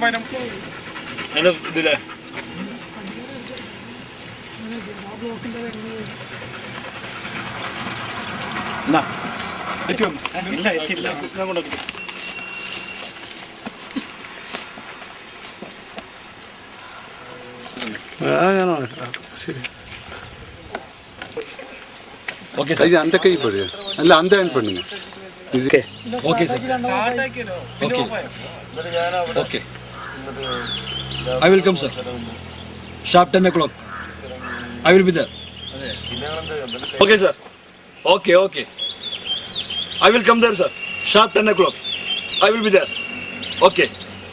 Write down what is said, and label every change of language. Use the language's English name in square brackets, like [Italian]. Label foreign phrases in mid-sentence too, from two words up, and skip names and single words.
[Malayalam] അതിന്റെ ഇതില്ലേ ഇല്ല എത്തില്ല ഞാൻ കൊണ്ടാക്കി. ശരി [English] okay sir. [Tamil] இது அந்த கை போடு, அல்ல அந்த ஹேண்ட் பண்ணுங்க. [English] okay okay sir. okay okay I will come sir. Sharp 10 o'clock. I will be there. Okay sir. Okay okay. I will come there sir. Sharp 10 o'clock. I will be there. Okay.